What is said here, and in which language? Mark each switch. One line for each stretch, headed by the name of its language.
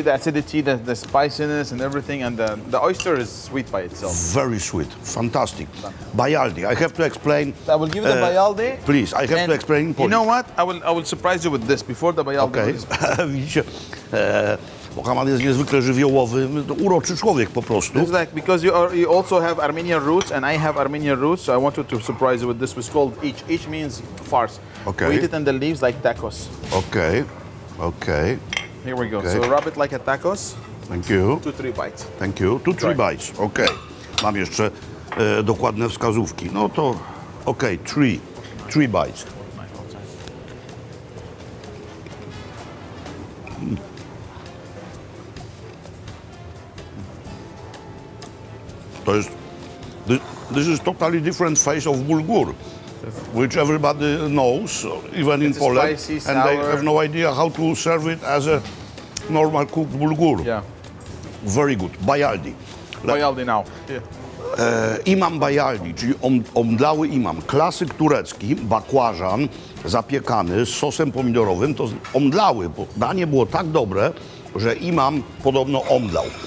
English: the acidity, the spiciness and everything, and the oyster is sweet by itself. Very sweet, fantastic. Bayaldi, I have to explain. I will give you the bayaldi. Please, I have to explain in Polish. You know what? I will surprise you with this before the bayaldi.
Polish: Okay. Widzicie, Mohammad jest niezwykle żywiołowy, uroczy człowiek po prostu.
English: This is like, because you also have Armenian roots and I have Armenian roots, so I wanted to surprise you with this. It's called ich. Ich means farce. Okay. We eat it in the leaves like tacos. Okej, okej. Here we go. Okay. So wrap it like a tacos, Thank you. 2-3 bites. Thank you. 2-3 Right. bites. Okej.
Polish: Mam jeszcze dokładne wskazówki. No to okej,
English: 3 bites.
Polish: To jest...
English: This is totally different face of bulgur, which everybody knows, even in It's Poland, spicy, and they sour. have no idea how to serve it as a normal cooked bulgur. Yeah. Very good. Bayaldi. Bayaldi now. Yeah.
Polish: Imam bayaldi, czyli omdlały imam, klasyk turecki, bakłażan zapiekany z sosem pomidorowym, to omdlały, bo danie było tak dobre, że imam podobno omdlał.